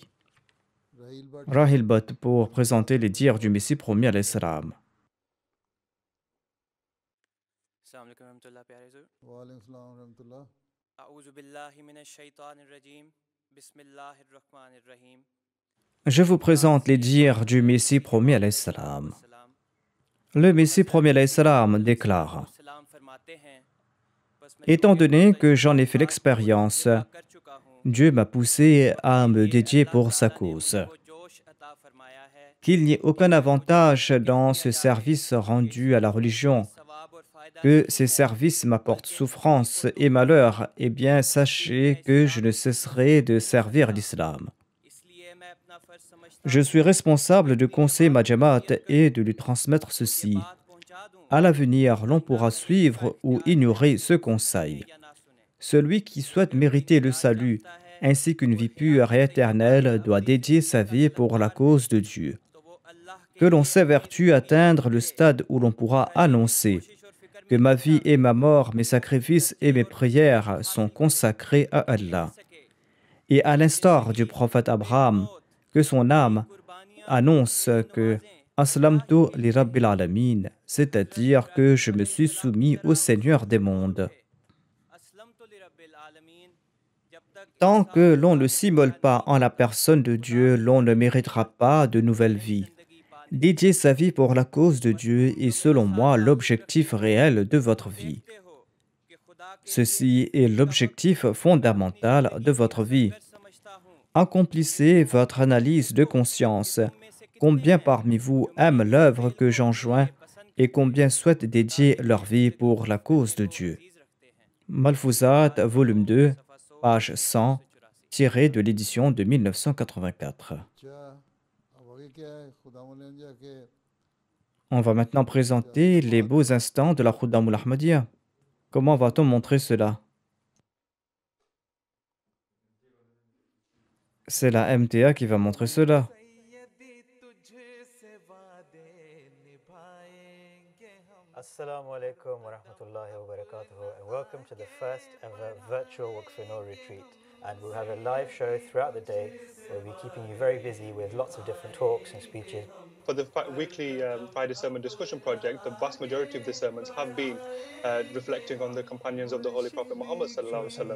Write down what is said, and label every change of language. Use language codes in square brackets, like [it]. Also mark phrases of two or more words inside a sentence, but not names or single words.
[fr] रहील बट Rahil Bhatt pour présenter les dires du Messie promis [ar] عليه السلام. السلام عليكم رحمة الله [ur] پیارے زور [ar] وعليكم السلام رحمة الله أعوذ بالله من الشيطان الرجيم بسم الله الرحمن الرحيم [fr] Je vous présente les dires du Messie promis [ar] عليه السلام. [fr] Le Messie promis [ar] عليه السلام [fr] déclare: [ur] سلام فرماتے ہیں بس میں [fr] Étant donné que j'en ai fait l'expérience, [ur] کر چکا ہوں [fr] Dieu m'a poussé à me dédier pour sa cause. [ur] وہ جوش عطا فرمایا ہے [fr] Qu'il n'y ait aucun avantage dans ce service rendu à la religion, [ur] ثواب اور فائدہ [fr] que ces services m'apportent souffrance et malheur, eh bien sachez que je ne cesserai de servir l'islam. [ur] اس لیے میں اپنا فرض سمجھتا [fr] Je suis responsable de conseiller ma Jamaat et de lui transmettre ceci. [ur] بات پہنچا دوں [fr] À l'avenir, l'on pourra suivre ou ignorer ce conseil. [ur] یا نہ سنے [fr] Celui qui souhaite mériter le salut ainsi qu'une vie pure et éternelle doit dédier sa vie pour la cause de Dieu. [ur] تو وہ اللہ کے [fr] Que l'on s'évertue à atteindre le stade où l'on pourra annoncer [ur] کوشش اور فکر [fr] que ma vie et ma mort, mes sacrifices et mes prières sont consacrés à Allah. [ur] सके [fr] Et à l'instar du prophète Abraham, que son âme annonce que [ar] أسلمت لرب العالمين, [fr] c'est-à-dire que je me suis soumis au Seigneur des mondes. [ar] أسلمت لرب العالمين [ur] جب تک [fr] Tant que l'on ne s'immole pas en la personne de Dieu, l'on ne méritera pas de nouvelle vie. [ur] زندگی پانے [fr] Dédier sa vie pour la cause de Dieu est selon moi l'objectif réel de votre vie. [ur] ہو کہ خدا کے [fr] Ceci est l'objectif fondamental de votre vie. [ur] سمجھتا ہوں [fr] Accomplissez votre analyse de conscience. Combien parmi vous aiment l'œuvre que j'enjoins et combien souhaitent dédier leur vie pour la cause de Dieu. Malfouzat, volume 2, page 100, tiré de l'édition de 1984. [ur] اچھا اب آگے کیا ہے خدا مولانا کے [fr] On va maintenant présenter les beaux instants de la Khuddamul Ahmadiyya. Comment va-t-on montrer cela? C'est la MTA qui va montrer cela. [ar] السلام عليكم ورحمة الله وبركاته, [en] and welcome to the first ever virtual Waqf-e-Noor retreat. And we'll have a live show throughout the day. We'll be keeping you very busy with lots of different talks and speeches. For the weekly Friday Sermon Discussion Project, the vast majority of the sermons have been reflecting on the companions of the Holy Prophet Muhammad [ar] صلى الله عليه وسلم.